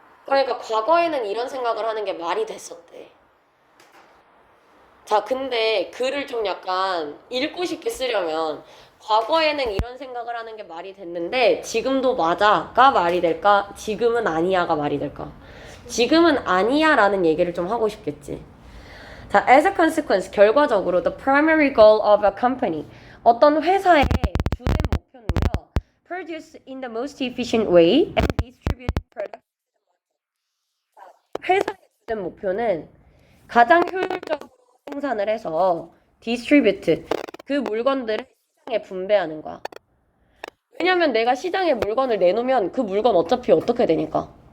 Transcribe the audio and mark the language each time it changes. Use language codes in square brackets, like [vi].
[ko] 그러니까 과거에는 이런 생각을 하는 게 말이 됐었대. 자, 근데 글을 좀 약간 읽고 싶게 쓰려면 과거에는 이런 생각을 하는 게 말이 됐는데 지금도 맞아가 말이 될까? 지금은 아니야가 말이 될까? 지금은 아니야라는 얘기를 좀 하고 싶겠지. [en] 자, as a consequence, [ko] 결과적으로 [en] the primary goal of a company, [ko] 어떤 회사의 주된 목표는요, [en] produce in the most efficient way and distribute products. [ko] 회사의 주된 목표는 가장 효율적으로 생산을 해서 distribute, 그 물건들을 시장에 분배하는 거야. 왜냐면 내가 시장에 물건을 내놓으면 그 물건 어차피 어떻게 되니까?